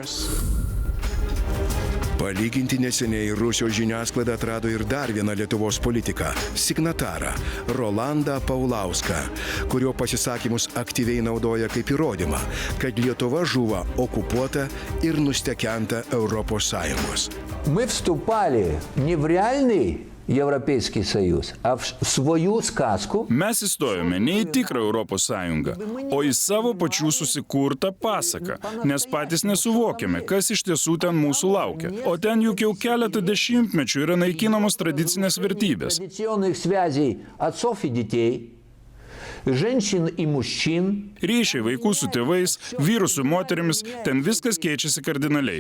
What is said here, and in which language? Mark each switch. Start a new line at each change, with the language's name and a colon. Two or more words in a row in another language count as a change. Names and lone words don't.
Lithuanian: Palyginti neseniai Rusijos žiniasklaida atrado ir dar vieną Lietuvos politiką – signatarą Rolandą Paulauską, kurio pasisakymus aktyviai naudoja kaip įrodymą, kad Lietuva žuvo okupuota ir nustekenta Europos Sąjungos.
Russian: Мы вступали не в реальный Европейский Союз, а в свою сказку.
Lithuanian: Mes įstojome ne į tikrą Europos Sąjungą, o į savo pačių susikurtą pasaką, nes patys nesuvokiame, kas iš tiesų ten mūsų laukia. O ten juk jau keletą dešimtmečių yra naikinamos tradicinės vertybės. Ryšiai vaikų su tėvais, vyrų su moterimis, ten viskas keičiasi kardinaliai.